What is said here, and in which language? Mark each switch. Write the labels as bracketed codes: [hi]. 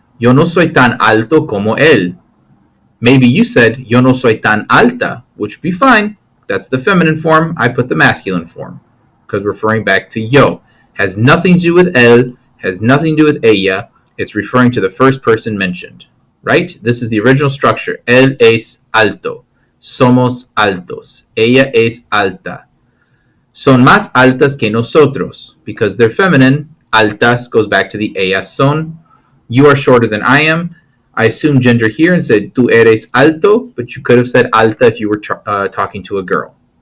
[es] Yo no soy tan alto como él. [en] Maybe you said, [es] yo no soy tan alta, [en] which would be fine. That's the feminine form. I put the masculine form because we're referring back to yo. Has nothing to do with él, has nothing to do with ella. It's referring to the first person mentioned, right? This is the original structure. [es] Él es alto. Somos altos. Ella es alta. Son más altas que nosotros. [en] Because they're feminine, altas goes back to the [es] ellas son. [en] You are shorter than I am. I assumed gender here and said [es] tú eres alto, [en] but you could have said alta if you were talking to a girl.